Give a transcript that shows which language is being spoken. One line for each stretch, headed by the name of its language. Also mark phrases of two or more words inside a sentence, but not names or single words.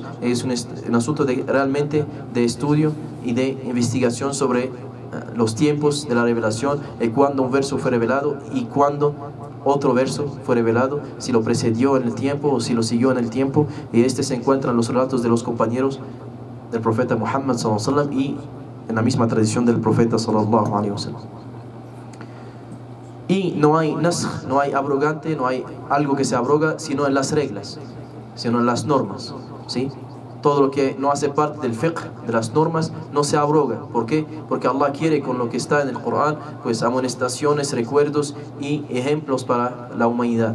Spanish: Es un asunto realmente de estudio y de investigación sobre los tiempos de la revelación, y cuándo un verso fue revelado y cuándo otro verso fue revelado, si lo precedió en el tiempo o si lo siguió en el tiempo. Y se encuentra en los relatos de los compañeros del profeta Muhammad
Arabic: صلى الله عليه وسلم
Spanish: y en la misma tradición del profeta
Arabic: صلى الله عليه وسلم.
Spanish: Y no hay nasj, no hay abrogante, no hay algo que se abroga, sino en las reglas, sino en las normas, ¿sí? Todo lo que no hace parte del fiqh, de las normas, no se abroga. ¿Por qué? Porque Allah quiere, con lo que está en el Corán, pues amonestaciones, recuerdos y ejemplos para la humanidad.